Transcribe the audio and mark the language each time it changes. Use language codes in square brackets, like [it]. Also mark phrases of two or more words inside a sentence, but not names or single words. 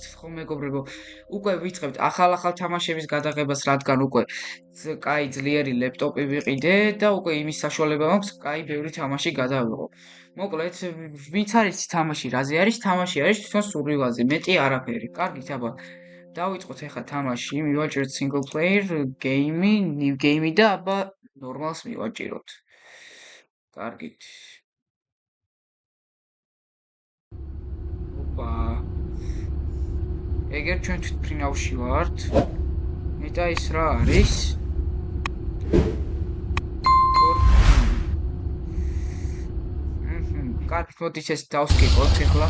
[ka] ხო მეგობრებო, უკვე ვიწყებთ ახალ თამაშების გადაღებას, რადგან უკვე კაი ძლიერი ლეპტოპი ვიყიდე და უკვე იმის საშუალება მაქვს კაი ბევრი თამაში გადავიღო. მოკლედ, ვინც არის თამაში, რაზე არის? თამაში არის თვითონ სურვილაზე, მეტი არაფერი. კარგით, აბა დავიწყოთ ახლა თამაში, მივაჭრეთ [en] single player game, new game [ka] და აბა ნორმალს მივაჭიროთ. კარგით. ოპა. ეგერ ჩვენ თვითფრინავში ვართ. მეტა ის რა არის? კარგით, მოდით ეს დავსკიპოთ ახლა.